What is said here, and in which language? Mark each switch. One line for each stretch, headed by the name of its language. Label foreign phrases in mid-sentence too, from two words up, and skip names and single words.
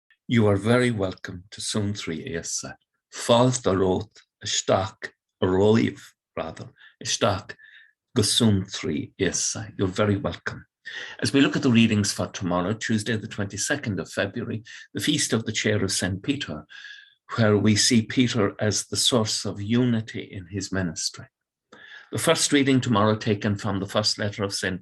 English: You are very welcome to Suantraí Íosa.
Irish: Fáilt a rót, isteach, a roimh, rather, isteach go Suantraí Íosa.
English: You're very welcome. As we look at the readings for tomorrow, Tuesday, the 22nd of February, the Feast of the Chair of St. Peter, where we see Peter as the source of unity in his ministry. The first reading tomorrow taken from the first letter of St.